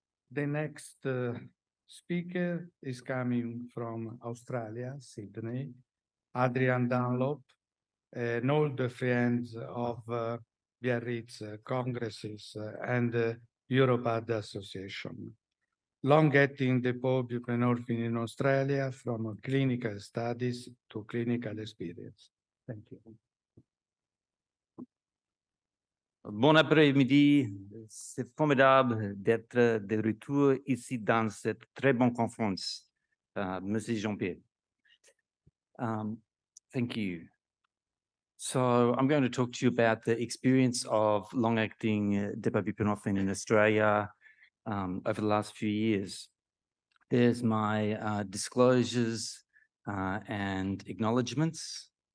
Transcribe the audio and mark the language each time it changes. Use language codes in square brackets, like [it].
[en] The next speaker is coming from Australia, Sydney, Adrian DUNLOP, an old friend of Biarritz congresses and Europad Association. Long-acting depot buprénorphine in Australia, from clinical studies to clinical experience. Thank you. [fr] Bon après-midi, c'est formidable d'être de retour ici dans cette très bonne conférence, Monsieur Jean-Pierre. [en] Thank you. So I'm going to talk to you about the experience of long-acting depot buprenorphine in Australia over the last few years. There's my disclosures and acknowledgements.